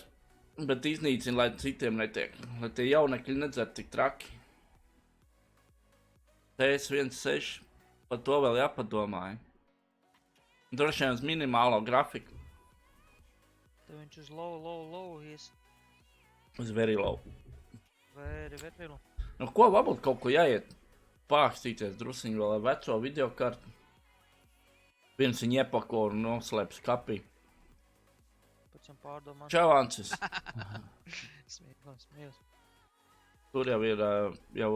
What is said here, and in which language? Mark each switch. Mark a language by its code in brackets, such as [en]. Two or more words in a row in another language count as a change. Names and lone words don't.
[lv] Bet iznīcina, lai citiem netiek. Lai tie jaunekļi nedzer tik traki. TS16. Par to vēl jāpadomāja. Droši vien uz minimālo grafiku. Tad viņš uz low ies. [en] Uz very low. Very low. [lv] Nu ko, varbūt kaut ko jāiet pākstīties drusiņu vēl ar veco videokartu. Viens viņu iepako un noslēp skapī. Pēc tam pārdomās. Čau, Ancis. Smieties. Tur jau ir jau...